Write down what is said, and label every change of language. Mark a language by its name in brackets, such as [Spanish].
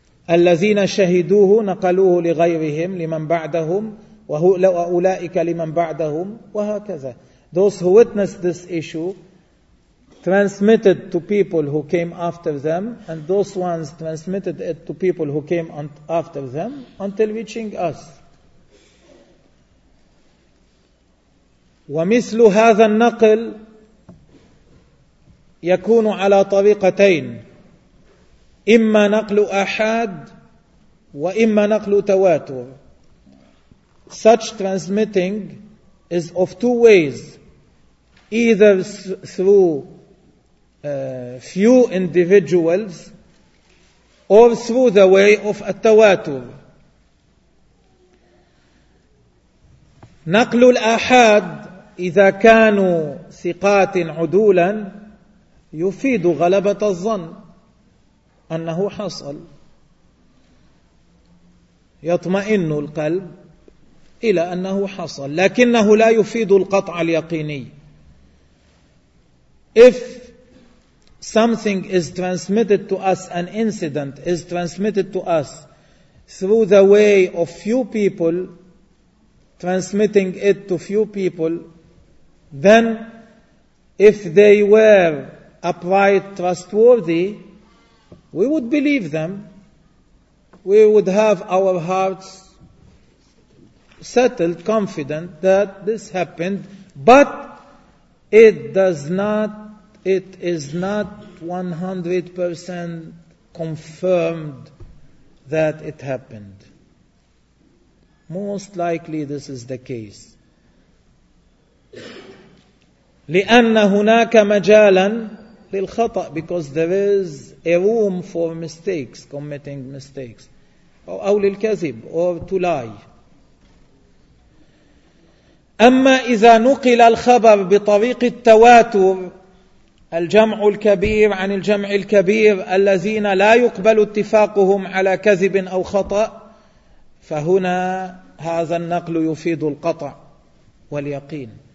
[Arabic] الذين شهدوه نقلوه لغيرهم لمن بعدهم وأولئك لمن بعدهم وهكذا. [English] Those who witnessed this issue transmitted to people who came after them, and those ones transmitted it to people who came after them until reaching us. [Arabic] ومثل هذا النقل يكون على طريقتين, إما نقل أحاد وإما نقل تواتر. [English] Such transmitting is of two ways, either through few individuals or through the way of التواتر. [Arabic] نقل الآحاد إذا كانوا ثقات عدولا يفيد غلبة الظن أنه حصل, يطمئن القلب إلى أنه حصل, لكنه لا يفيد القطع اليقيني. [English] If something is transmitted to us, an incident is transmitted to us through the way of few people, transmitting it to few people, then if they were upright, trustworthy, we would believe them. We would have our hearts settled, confident that this happened, but it is not 100% confirmed that it happened. Most likely this is the case. [Arabic] لأن هناك مجالا للخطأ, [English] because there is a room for mistakes, committing mistakes, [Arabic] أو للكذب, [English] or to lie. [Arabic] أما إذا نقل الخبر بطريق التواتر, الجمع الكبير عن الجمع الكبير الذين لا يقبل اتفاقهم على كذب أو خطأ, فهنا هذا النقل يفيد القطع واليقين.